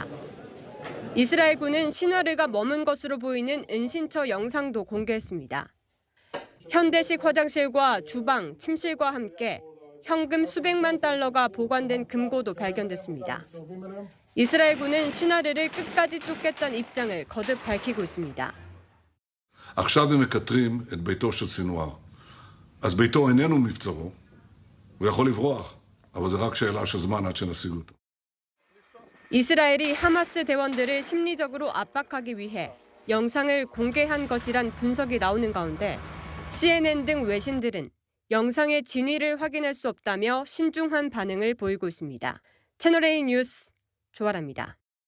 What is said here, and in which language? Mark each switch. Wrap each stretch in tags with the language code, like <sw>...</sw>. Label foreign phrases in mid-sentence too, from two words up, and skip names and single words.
<ko>이스라엘군은 시나르가 머문 것으로 보이는 은신처 영상도 공개했습니다. 현대식 화장실과 주방, 침실과 함께 현금 수백만 달러가 보관된 금고도 발견됐습니다. 이스라엘군은 시나르를 끝까지 쫓겠다는 입장을 거듭 밝히고 있습니다.</ko> <he>עכשיו הם מקטרים את ביתו של סינואר. אז ביתו איננו מבצרו. הוא יכול לברוח, אבל זה רק שאלה של זמן עד שנשיג אותו.</he> <ko>이스라엘이 하마스 대원들을 심리적으로 압박하기 위해 영상을 공개한 것이란 분석이 나오는 가운데 CNN 등 외신들은 영상의 진위를 확인할 수 없다며 신중한 반응을 보이고 있습니다. 채널A 뉴스 조아라입니다.</ko>